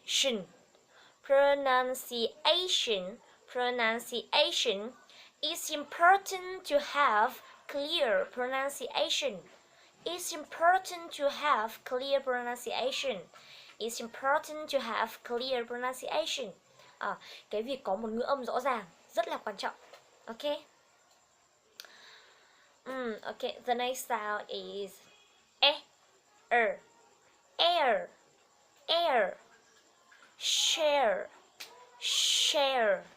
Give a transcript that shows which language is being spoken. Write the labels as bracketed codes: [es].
[en] Shin, pronunciation, pronunciation, it's important to have clear pronunciation. It's important to have clear pronunciation. It's important to have clear pronunciation. [vi] Cái việc có một ngữ âm rõ ràng rất là quan trọng. [en] Ok. Okay. The next sound is air, air, air, share, share.